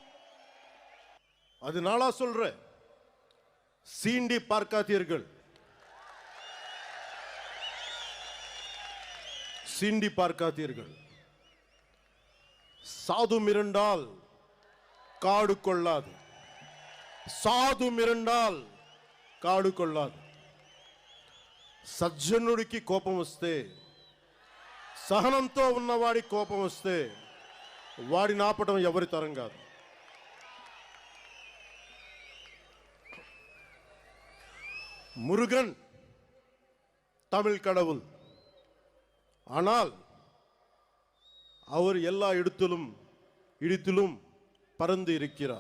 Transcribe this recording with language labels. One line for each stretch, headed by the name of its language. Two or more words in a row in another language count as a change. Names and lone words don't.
Tamil: அதனால சொல்ற, சீண்டி பார்க்காதீர்கள், சீண்டி பார்க்காதீர்கள். சாது மிரண்டால் காடு கொள்ளாது, சாது மிரண்டால் காடு கொள்ளாது.
Telugu: సజ్జనుడికి కోపం వస్తే, సహనంతో ఉన్నవాడి కోపం వస్తే వాడిని ఆపడం ఎవరి తరం కాదు.
Tamil: முருகன் தமிழ் கடவுள். ஆனால் அவர் எல்லா இடத்திலும் பறந்து இருக்கிறார்.